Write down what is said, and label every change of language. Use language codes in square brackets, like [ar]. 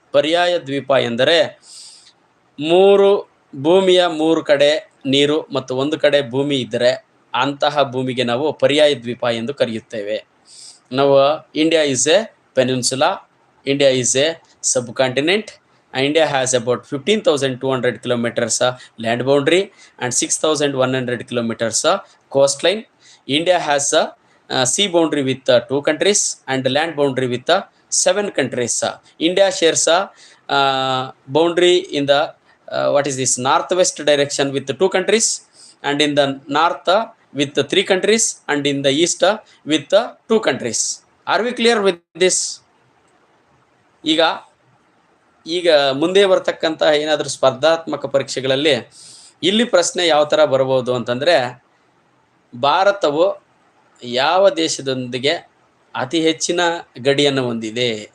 [kn] ಪರ್ಯಾಯ ದ್ವೀಪ ಎಂದರೆ ಮೂರು ಭೂಮಿಯ ಮೂರು ಕಡೆ ನೀರು ಮತ್ತು ಒಂದು ಕಡೆ ಭೂಮಿ ಇದ್ದರೆ ಅಂತಹ ಭೂಮಿಗೆ ನಾವು ಪರ್ಯಾಯ ದ್ವೀಪ ಎಂದು ಕರೆಯುತ್ತೇವೆ. [en] ನಾವು India is a peninsula, India is a subcontinent. India has about 15,200 kilometers land boundary and 6,100 kilometers coastline. India has a sea boundary with 2 countries and land boundary with 7 countries. India shares a boundary in the what is this northwest direction with 2 countries, and in the north with 3 countries, and in the east with 2 countries. Are we clear with this? [kn] ಈಗ ಮುಂದೆ ಬರ್ತಕ್ಕಂಥ ಏನಾದರೂ ಸ್ಪರ್ಧಾತ್ಮಕ ಪರೀಕ್ಷೆಗಳಲ್ಲಿ ಇಲ್ಲಿ ಪ್ರಶ್ನೆ ಯಾವ ಥರ ಬರ್ಬೋದು ಅಂತಂದರೆ, ಭಾರತವು ಯಾವ ದೇಶದೊಂದಿಗೆ ಅತಿ ಹೆಚ್ಚಿನ ಗಡಿಯನ್ನು ಹೊಂದಿದೆ?